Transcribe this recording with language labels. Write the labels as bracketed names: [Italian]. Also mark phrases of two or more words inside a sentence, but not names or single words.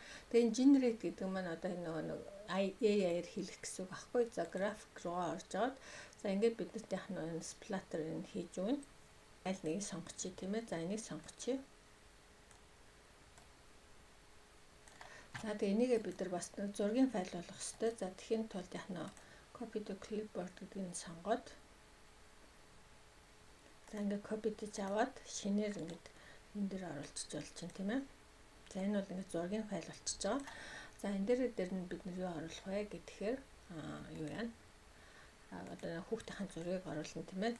[Mongolian] Тэгээ энэ generate гэдэг маань одоо энэ нэг AI-аар хийх гэсэн үг аахгүй. За график руугаа орж аваад за ингээд биднэрт яг нэг splatter энэ хийж өгнө. Аль нэгийг сонгочих тийм ээ. За энийг сонгочих. За тэгээ энийгээ бид нар бас нэг зургийн файл болгох хэрэгтэй. За тэхийн тулд яг нэг [English] copy to clipboard [Mongolian] гэдгийг сонгоод за ингээд copy гэж аваад шинээр ингээд энэ дээр оруулчих болж байна тийм ээ. За энэ бол ингээд зургийн файл болчихж байгаа. За энэ дээр нь бид нар юу оруулах вэ гэхээр юу яана? Одоо хүүхдийн зургийг оруулна тийм ээ.